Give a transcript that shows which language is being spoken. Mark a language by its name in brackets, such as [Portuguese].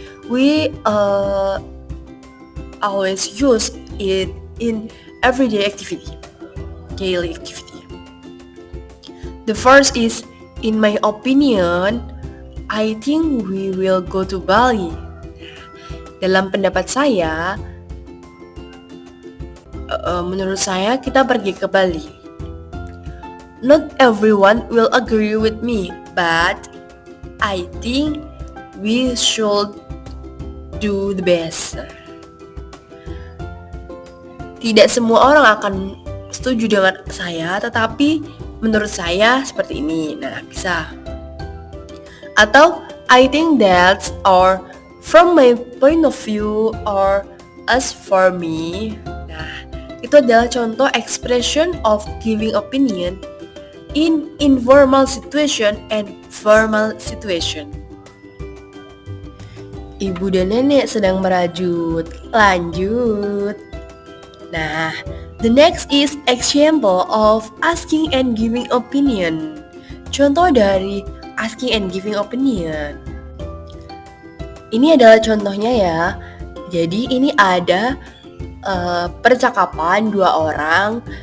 [English] We always use it in everyday activity, daily activity. The first is, in my opinion, I think we will go to Bali. [Indonesian] Dalam pendapat saya, menurut saya kita pergi ke Bali. [English] Not everyone will agree with me, but I think we should do the best. [Indonesian] Tidak semua orang akan setuju dengan saya, tetapi menurut saya seperti ini. Nah, bisa. [English] Atau I think that's or from my point of view or as for me. [Indonesian] Nah, itu adalah contoh [English] expression of giving opinion in informal situation and formal situation. [Indonesian] Ibu dan nenek sedang merajut. Lanjut. [English] Nah, the next is example of asking and giving opinion. [Indonesian] Contoh dari asking and giving opinion. Ini adalah contohnya ya. Jadi ini ada percakapan dua orang.